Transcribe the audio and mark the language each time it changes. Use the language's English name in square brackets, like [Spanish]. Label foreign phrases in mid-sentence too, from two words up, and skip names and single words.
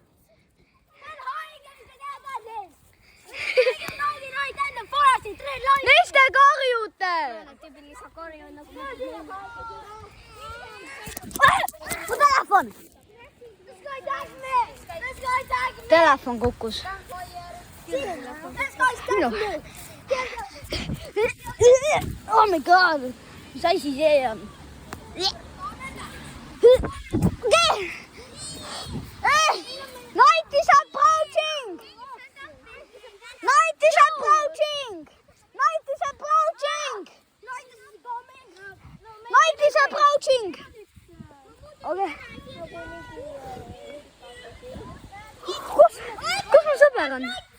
[Estonian] Mis te karjute? Mu telefon! Telefon kukkus. [English] Oh my god! [Estonian] Mis asi see on? Okei! [English] Night is approaching! [Estonian] Okei. Kus mu sõber on?